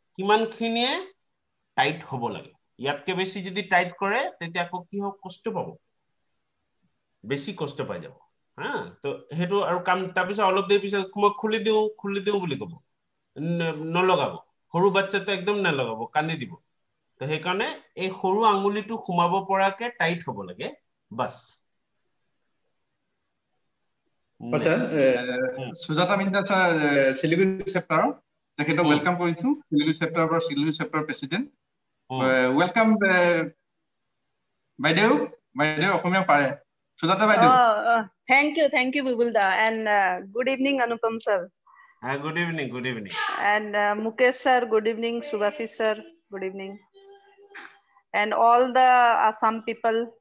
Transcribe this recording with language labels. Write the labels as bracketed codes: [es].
[as] কিমানখিনিয়ে tight হ'ব লাগে। ইয়াতকে বেছি যদি টাইট কৰে তেতিয়া আকৌ কি হ'ব, কষ্ট পাব, বেছি কষ্ট পাই যাব। হা, তো হেতু আৰু কাম তাৰপিছত অলপ দেৰি পিছত মই খুলি দিওঁ বুলি ক'ব, নলগাব। সৰু বাচ্চাটো একদম নলগাব, কান্দি দিব। তো সেইকাৰণে এই সৰু আঙুলিটো ঘুমাব পৰাকে টাইট হ'ব লাগে বাস। আচ্ছা, সুজাতা মিন্দা স্যার শিলিগুড়ি চেপ্টাৰ তেখেতক ওয়েলকাম কৰিছো। শিলিগুড়ি চেপ্টাৰৰ পৰা শিলিগুড়ি চেপ্টাৰ প্ৰেসিডেন্ট ওয়েলকাম বাইদেউ অসমীয়া পাৰে। সুজাতা বাইদেউ। [en] Thank you Bubulda, and good evening Anupam sir. Good evening. And Mukesh sir, good evening. Subhasis sir, good evening. And all the Assam people.